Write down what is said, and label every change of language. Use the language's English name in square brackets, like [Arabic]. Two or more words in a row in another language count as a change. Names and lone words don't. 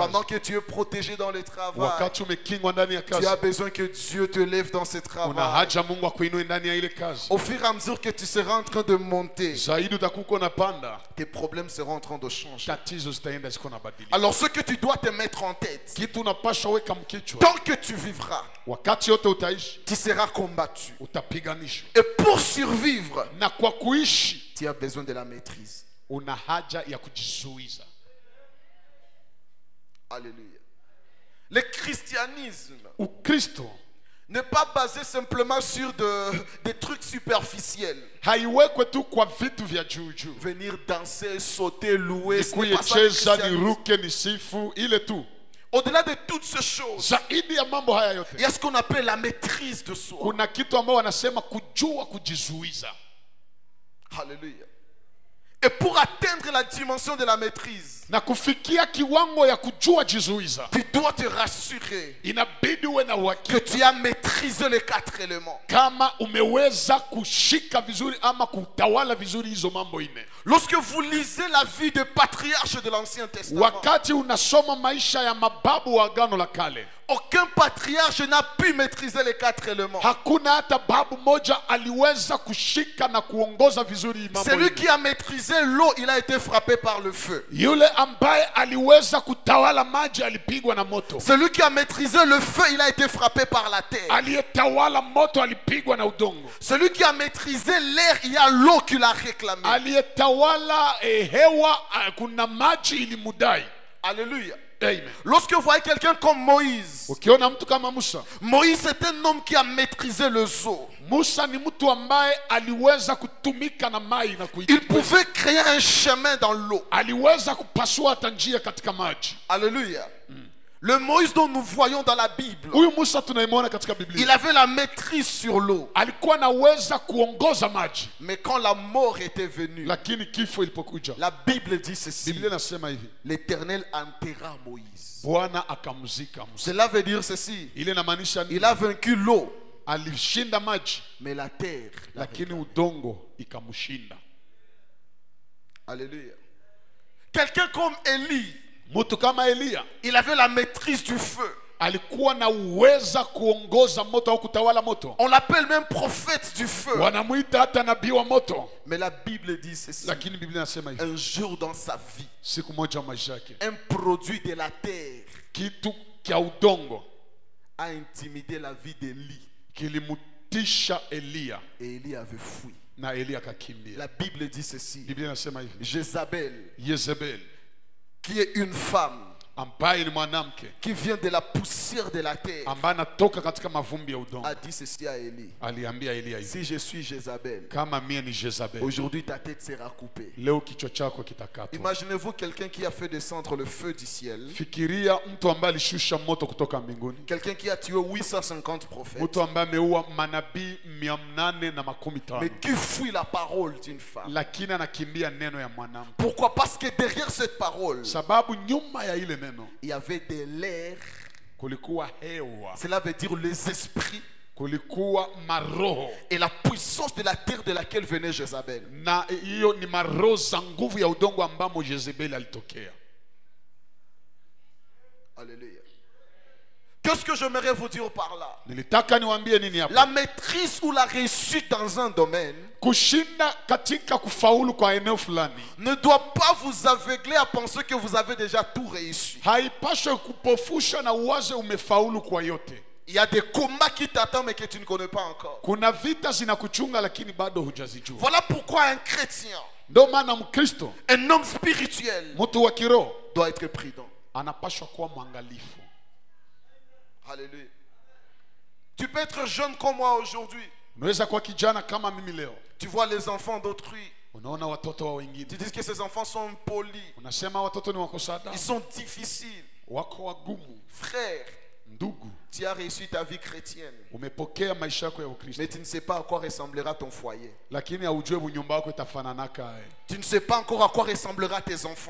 [French] Pendant que tu es protégé dans le travail, [Swahili] Wakati umekingwa ndani ya [French] tu as [Swahili] kazi, [French] besoin que Dieu te lève dans ce [Swahili] una [French] travail. [Swahili] haja Mungu akuinue ndani ya ile kazi. [French] Au fur et à mesure que tu seras en train de monter, [Swahili] Zaidi utakuwa unapanda, [French] tes problèmes seront en train de changer. [Swahili] tatizo zitaenda ziko na badilika. [French] Alors ce que tu dois te mettre en tête, [Swahili] Kitu unapaswa weka mkichwa, [French] tant que tu vivras, [Swahili] wakati yote utaishi, [French] tu seras combattu. [Swahili] utapiganishwa. [French] Et pour survivre, [Swahili] Na kwa kuishi, [French] tu as besoin de la maîtrise. [Swahili] una haja ya kujizuiza. [French] Alléluia. Le christianisme [Swahili] Ukristo [French] n'est pas basé simplement sur des trucs superficiels. [Swahili] haiwekwe tu kwa vitu vya juu juu. [French] Venir danser, sauter, louer, ce n'est [Swahili] Nikuye [French] pas ça le [Swahili] cheza, [French] christianisme. [Swahili] niruke, nisifu, ile tu. [French] Au-delà de toutes ces choses, [Swahili] Zaidi ya mambo haya [French] il [Swahili] yote, [French] y a ce qu'on appelle la maîtrise de soi. [Swahili] kuna kitu ambao wanasema kujua kujizuiza. [French] Alléluia. Et pour atteindre la dimension de la maîtrise, [Swahili] Na kufikia kiwango ya kujua jizuiza, [French] tu dois te rassurer [Swahili] inabidi uwe na [French] que [Swahili] uhakika [French] tu as maîtrisé les 4 éléments. [Swahili] kama umeweza kushika vizuri ama kutawala vizuri hizo mambo ine. [French] Lorsque vous lisez la vie des patriarches de l'Ancien Testament, [Swahili] Wakati unasoma maisha ya mababu wa Agano la Kale, [French] aucun patriarche n'a pu maîtriser les 4 éléments. [Swahili] hakuna hata babu moja aliweza kushika na kuongoza vizuri hii mambo [French] Celui [Swahili] ine. [French] qui a maîtrisé l'eau, il a été frappé par le feu. [Swahili] Yule ambaye aliweza kutawala maji alipigwa na moto. [French] Celui qui a maîtrisé le feu, il a été frappé par la terre. [Swahili] Aliyetawala moto alipigwa na udongo. [French] Celui qui a maîtrisé l'air, il y a l'eau qui l'a réclamé. [Swahili] Aliyetawala hewa, kuna maji ilimudai. [French] Alléluia. Amen. Lorsque vous voyez quelqu'un comme Moïse, [Swahili] Ukiona mtu kama Musa, [French] Moïse est un homme qui a maîtrisé le eaux. [Swahili] Musa ni mtu ambaye aliweza kutumika na mai na [French] Il [Swahili] kuitumia. [French] pouvait créer un chemin dans l'eau. [Swahili] Aliweza kupasua hata njia katika maji. [French] Alléluia. Le Moïse dont nous voyons dans la Bible, [Swahili] Huyu Musa tunayemwona katika [French] il [Swahili] Biblia, [French] avait la maîtrise sur l'eau. [Swahili] alikuwa anaweza kuongoza maji, [French] Mais quand la mort était venue, [Swahili] lakini kifo ilipokuja, [French] la Bible dit ceci. [Swahili] Biblia inasema hivi, [French] L'Éternel enterra Moïse. [Swahili] Bwana akamzika Musa. [French] Cela veut dire ceci. [Swahili] Ile inamaanisha [French] Il a vaincu l'eau, [Swahili] alishinda maji, [French] mais la terre. [Swahili] lakini udongo ikamshinda. [French] Alléluia. Quelqu'un comme Élie, [Swahili] Mtu kama Eliya [French] il avait la maîtrise du feu. [Swahili] alikuwa na uweza kuongoza moto au kutawala moto. [French] On l'appelle même prophète du feu. [Swahili] Wanamuita hata nabii wa moto. [French] Mais la Bible dit ceci. [Swahili] Lakini Biblia inasema hivi, [French] Un jour dans sa vie, [Swahili] siku moja maisha yake, [French] un produit de la terre [Swahili] kitu kya udongo [French] a intimidé la vie d'Élie. [Swahili] kilimutisha Eliya [French] Et Élie avait fui. [Swahili] na Eliya akakimbia. [French] La Bible dit ceci. [Swahili] Biblia inasema hivi, [French] Jézabel, [Swahili] Yezebel [French] qui est une femme [Swahili] ambaye ni mwanamke [French] qui vient de la poussière de la terre, [Swahili] ambaye anatoka katika mavumbi ya udongo, [French] a dit ceci à Élie. [Swahili] aliambia Eliya hivi, [French] Si je suis Jézabel, [Swahili] kama mie ni Jezabel, [French] aujourd'hui ta tête sera coupée. [Swahili] leo kichwa chako kitakatwa. [French] Imaginez-vous quelqu'un qui a fait descendre le feu du ciel, [Swahili] Fikiria mtu ambaye alishusha moto kutoka mbinguni, [French] quelqu'un qui a tué 850 prophètes, [Swahili] mtu ambaye ameua manabii 850, [French] mais qui fuit la parole d'une femme. [Swahili] lakini anakimbia neno ya mwanamke. [French] Pourquoi? Parce que derrière cette parole, [Swahili] Sababu nyuma ya ile neno [French] il y avait de l'air. [Swahili] kulikuwa hewa, [French] Cela veut dire les esprits [Swahili] kulikuwa maroho, [French] et la puissance de la terre de laquelle venait Jézabel. [Swahili] na hiyo ni maroho za nguvu ya udongo ambamo Jezebeli alitokea. [French] Alléluia. Qu'est-ce que j'aimerais vous dire par là? [Swahili] Nilitaka niwaambie nini hapa? [French] La maîtrise ou la réussite dans un domaine [Swahili] Kushinda katika kufaulu kwa eneo fulani [French] ne doit pas vous aveugler à penser que vous avez déjà tout réussi. [Swahili] haipaswi kupofusha na uwaze umefaulu kwa yote. [French] Il y a des combats qui t'attendent mais que tu ne connais pas encore. [Swahili] Kuna vita zinakuchunga lakini bado hujazijua. [French] Voilà pourquoi un chrétien, [Swahili] Ndio maana Mkristo, [French] un homme spirituel, [Swahili] mtu wa kiroho, [French] doit être prudent. [Swahili] anapaswa kuwa mwangalifu. [French] Alléluia. Tu peux être jeune comme moi aujourd'hui. [Swahili] Unaweza kuwa kijana kama mimi leo. [French] Tu vois les enfants d'autrui. [Swahili] Unaona watoto wa wengine. [French] Tu dis que ces enfants sont polis. [Swahili] Unasema watoto ni wakosada. [French] Ils sont difficiles. [Swahili] Wako wagumu. [French] Frère, [Swahili] Ndugu, [French] tu as réussi ta vie chrétienne. [Swahili] umepokea maisha yako ya Ukristo. [French] Mais tu ne sais pas à quoi ressemblera ton foyer. [Swahili] Lakini haujui nyumba yako itafananaka. [French] Tu ne sais pas encore à quoi ressemblera tes enfants.